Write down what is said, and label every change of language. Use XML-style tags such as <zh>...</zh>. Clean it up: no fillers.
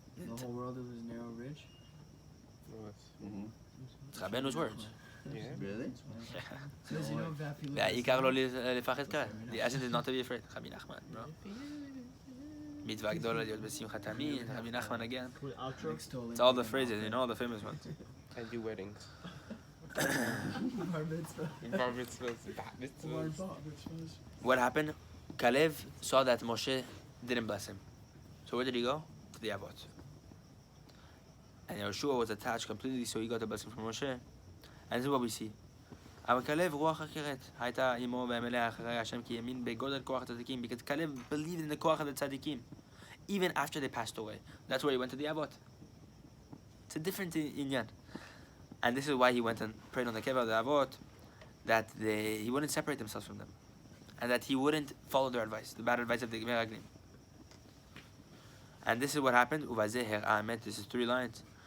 <en>The whole world is a narrow bridge. It's Rabeinu's words. Yeah. Really? So as you know, Vapi</en> <he>והעיקר לא לפחד קהל.</he> <en>The essence is not to be afraid.</en> <he>רבי נחמן, bro. מצווה גדולה להיות בשמחה תמיד. רבי נחמן again.</he> <en>Wait, outro. It's all the phrases, you know, all the famous ones. And do weddings. Bar mitzvah. Bar mitzvahs, bat mitzvahs. What happened? Kalev saw that Moshe didn't bless him. So where did he go? To the Avot. And Yeshua was attached completely, so he got the blessing from Moshe. And this is what we see.</en> <he>אבל כלב רוח אחרת הייתה עמו והמלאה אחרי השם כי האמין בגודל כוח הצדיקים,</he> <en>because Kalev believed in the כוח of the tzadikim even after they passed away. That's where he went to the Avot. It's a different inyan. And this is why he went and prayed on the Keva of the Avot, that he wouldn't separate themselves from them, and that he wouldn't follow their advice, the bad advice of the Meraglim. And this is what happened. This is 3 lines.</en>